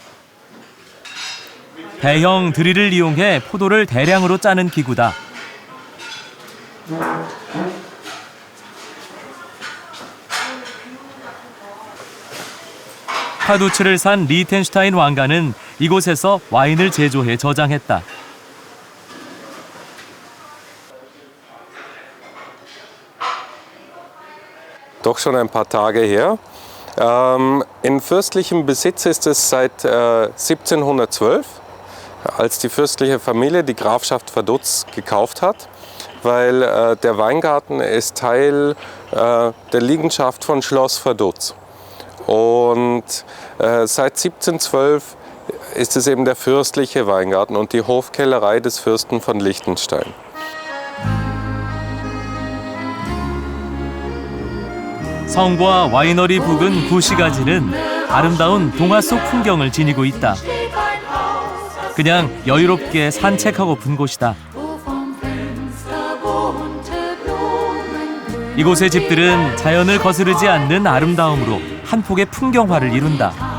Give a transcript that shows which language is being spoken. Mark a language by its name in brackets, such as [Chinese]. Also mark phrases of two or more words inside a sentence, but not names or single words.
[Korean] 대형 드릴을 이용해 포도를 대량으로 짜는 기구다. 파두츠를 산 리텐슈타인 왕가는 이곳에서 와인을 제조해 저장했다. [German] Doch schon ein paar Tage her. In fürstlichem Besitz ist es seit 1712, als die fürstliche Familie die Grafschaft Vaduz gekauft hat, weil der Weingarten ist Teil der Liegenschaft von Schloss Vaduz. Und seit 1712 ist es eben der fürstliche Weingarten und die Hofkellerei des Fürsten von Liechtenstein. [Korean] 성과 와이너리 부근 구시가지는 아름다운 동화 속 풍경을 지니고 있다. 그냥 여유롭게 산책하고픈 곳이다. 이곳의 집들은 자연을 거스르지 않는 아름다움으로 한 폭의 풍경화를 이룬다.